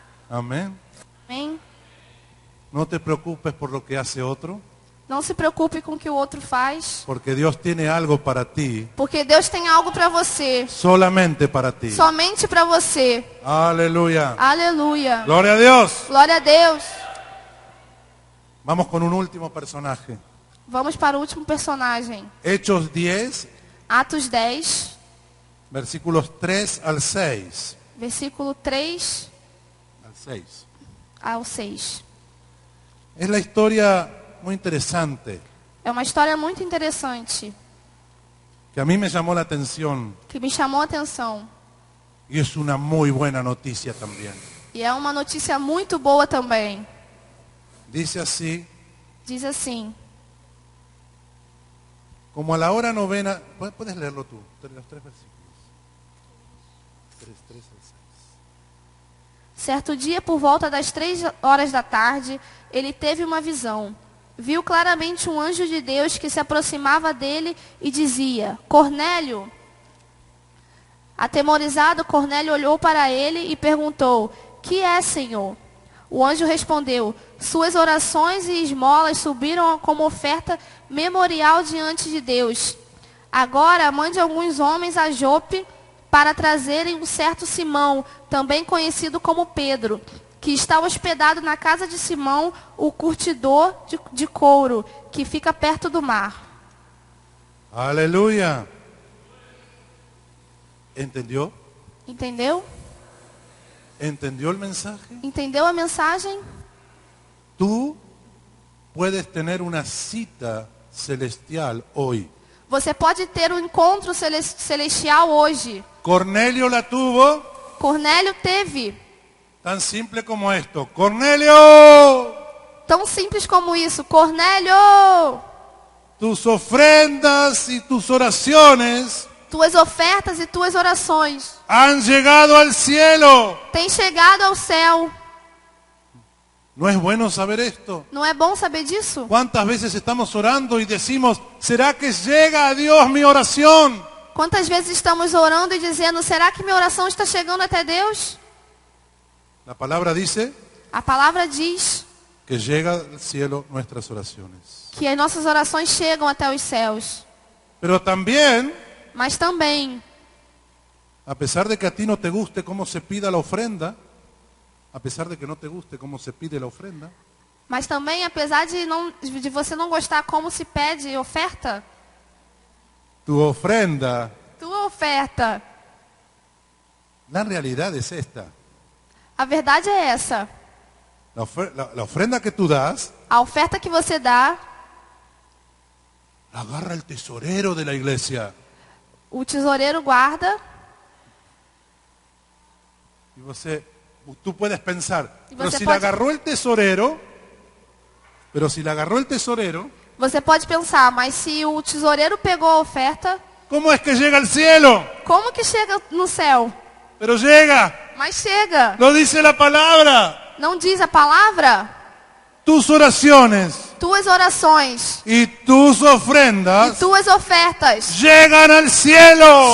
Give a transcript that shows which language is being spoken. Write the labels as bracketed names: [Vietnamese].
[Spanish] Amén. [Portuguese] Amém? [Spanish] No te preocupes por lo que hace otro, [Portuguese] Não se preocupe com o que o outro faz, [Spanish] porque Dios tiene algo para ti, [Portuguese] porque Deus tem algo para você, [Spanish] solamente para ti. [Portuguese] somente para você. [Spanish] Aleluya. [Portuguese] Aleluia. [Spanish] Gloria a Dios. [Portuguese] Glória a Deus. [Spanish] Vamos con un último personaje. [Portuguese] Vamos para o último personagem. [Spanish] Hechos 10, [Portuguese] Atos 10, [Spanish] versículos 3 al 6. [Portuguese] versículo 3 [Spanish] Al 6. [Portuguese] ao 6. [Spanish] Es la historia muy interesante [Portuguese] É uma história muito interessante, [Spanish] que a mí me llamó la atención [Portuguese] que me chamou a atenção. [Spanish] y es una muy buena noticia también. [Portuguese] E é uma notícia muito boa também. [Spanish] Dice así, [Portuguese] Diz assim: [Spanish] como a la hora novena, puedes leerlo tú, los tres versículos. 3 al 6. [Portuguese] certo dia, por volta das 3 da tarde, ele teve uma visão. Viu claramente um anjo de Deus que se aproximava dele e dizia: Cornélio. Atemorizado, Cornélio olhou para ele e perguntou: Que é, Senhor? O anjo respondeu: Suas orações e esmolas subiram como oferta memorial diante de Deus. Agora mande alguns homens a Jope para trazerem um certo Simão, também conhecido como Pedro, que está hospedado na casa de Simão, o curtidor de couro, que fica perto do mar. [Spanish] Aleluya. ¿Entendió? [Portuguese] Entendeu? [Spanish] ¿Entendió el mensaje? [Portuguese] Entendeu a mensagem? [Spanish] Tú puedes tener una cita celestial hoy. [Portuguese] Você pode ter um encontro celestial hoje. [Spanish] Cornelio la tuvo, [Portuguese] Cornélio teve. [Spanish] tan simple como esto. Cornelio, [Portuguese] Tão simples como isso. Cornélio! [Spanish] tus ofrendas y tus oraciones [Portuguese] Tuas ofertas e tuas orações [Spanish] han llegado al cielo. [Portuguese] têm chegado ao céu. [Spanish] ¿No es bueno saber esto? [Portuguese] Não é bom saber disso? [Spanish] ¿Cuántas veces estamos orando y decimos, ¿será que llega a Dios mi oración? [Portuguese] Quantas vezes estamos orando e dizendo: será que minha oração está chegando até Deus? [Spanish] La palabra dice [Portuguese] A palavra diz [Spanish] que llega al cielo nuestras oraciones. [Portuguese] que as nossas orações chegam até os céus. [Spanish] Pero también, [Portuguese] Mas também, [Spanish] a pesar de que a ti no te guste cómo se pida la ofrenda, a pesar de que no te guste cómo se pide la ofrenda, [Portuguese] mas também, apesar de você não gostar como se pede oferta, [Spanish] tu ofrenda, [Portuguese] tua oferta, [Spanish] la realidad es esta. [Portuguese] a verdade é essa. [Spanish] La ofrenda que tú das, [Portuguese] A oferta que você dá, [Spanish] la agarra el tesorero de la iglesia. [Portuguese] o tesoureiro guarda. [Spanish] Y tú puedes pensar, Y pero [Portuguese] você [Spanish] si [Portuguese] pode- [Spanish] la agarró el tesorero, pero si la agarró el tesorero, [Portuguese] Você pode pensar, mas se o tesoureiro pegou a oferta, [Spanish] ¿cómo es que llega al cielo? [Portuguese] como que chega no céu? [Spanish] Pero llega, [Portuguese] Mas chega. [Spanish] lo dice la palabra. [Portuguese] Não diz a palavra? [Spanish] Tus oraciones [Portuguese] Tuas orações [Spanish] y tus [Portuguese] e [Spanish] ofrendas [Portuguese] tuas ofertas [Spanish] llegan al cielo.